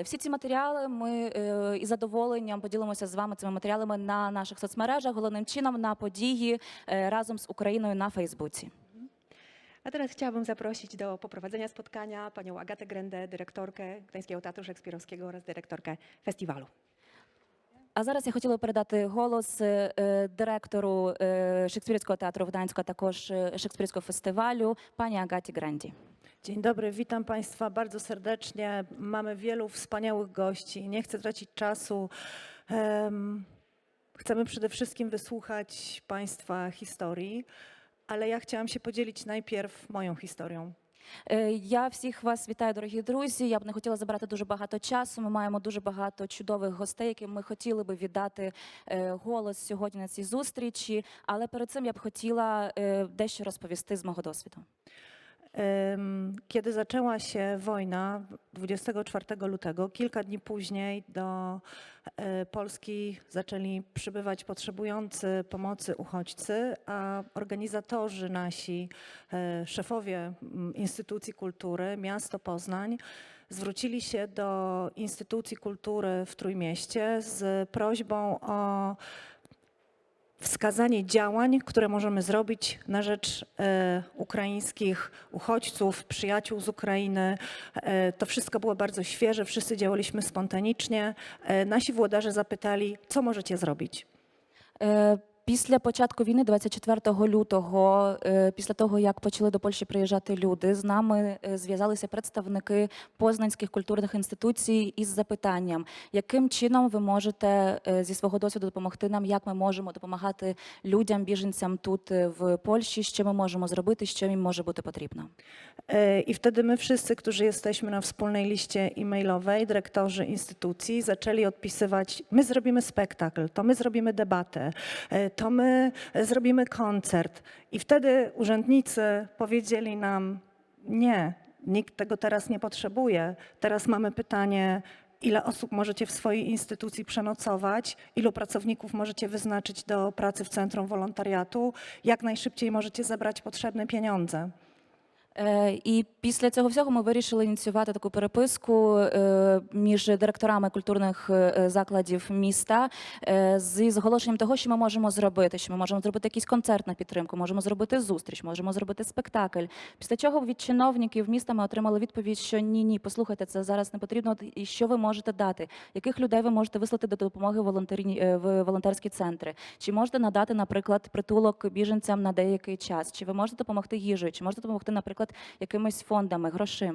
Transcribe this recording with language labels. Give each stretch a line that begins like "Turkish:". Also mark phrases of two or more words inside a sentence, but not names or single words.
Ukrainian: Всі ці матеріали ми із задоволенням поділимося з вами цими матеріалами на наших соцмережах, головним чином на події разом з Україною на Фейсбуці.
Polish: A teraz chciałabym zaprosić do poprowadzenia spotkania panią Agatę Grendę, dyrektorkę Gdańskiego Teatru Szekspirowskiego oraz dyrektorkę festiwalu.
Ukrainian: А зараз я хотіла передати голос директору Szekspirowskiego Teatru w Gdańsku, a також Szekspirowskiego Festiwalu,
Polish: pani Agacie Grendzie. Dzień dobry, witam Państwa bardzo serdecznie. Mamy wielu wspaniałych gości. Nie chcę tracić czasu. Chcemy przede wszystkim wysłuchać Państwa historii, ale ja chciałam się podzielić najpierw moją historią.
Ukrainian: Я всіх вас вітаю, дорогі друзі. Я б не хотіла забирати дуже багато часу. Ми маємо дуже багато чудових гостей, яким ми хотіли би віддати голос сьогодні на цій зустрічі. Але перед цим я б хотіла дещо розповісти з мого досвіду.
Polish: Kiedy zaczęła się wojna 24 lutego, kilka dni później do Polski zaczęli przybywać potrzebujący pomocy uchodźcy, a organizatorzy nasi, szefowie instytucji kultury, miasto Poznań, zwrócili się do instytucji kultury w Trójmieście z prośbą o wskazanie działań, które możemy zrobić na rzecz ukraińskich uchodźców, przyjaciół z Ukrainy. To wszystko było bardzo świeże, wszyscy działaliśmy spontanicznie. Nasi włodarze zapytali, co możecie zrobić?
Ukrainian: Після початку війни, 24 лютого, після того, як почали до Польщі приїжджати люди, з нами зв'язалися представники познанських культурних інституцій із запитанням, яким чином ви можете зі свого досвіду допомогти нам, як ми можемо допомагати людям, біженцям тут в Польщі, що ми можемо зробити, що їм може бути потрібно.
Polish: I wtedy my wszyscy, którzy jesteśmy na wspólnej liście e-mailowej, dyrektorzy instytucji, zaczęli odpisywać, my zrobimy spektakl, to my zrobimy debatę, to my zrobimy koncert. I wtedy urzędnicy powiedzieli nam, nie, nikt tego teraz nie potrzebuje. Teraz mamy pytanie, ile osób możecie w swojej instytucji przenocować, ilu pracowników możecie wyznaczyć do pracy w Centrum Wolontariatu, jak najszybciej możecie zebrać potrzebne pieniądze.
Ukrainian: І після цього всього ми вирішили ініціювати таку переписку між директорами культурних закладів міста з оголошенням того, що ми можемо зробити, що ми можемо зробити якийсь концерт на підтримку, можемо зробити зустріч, можемо зробити спектакль. Після чого від чиновників міста ми отримали відповідь, що ні, послухайте, це зараз не потрібно, і що ви можете дати, яких людей ви можете вислати до допомоги в волонтерські центри, чи можете надати, наприклад, притулок біженцям на деякий час, чи ви можете допомогти їжею, чи можете допомогти, наприклад,
Polish: jakimiś fondami, groszyma.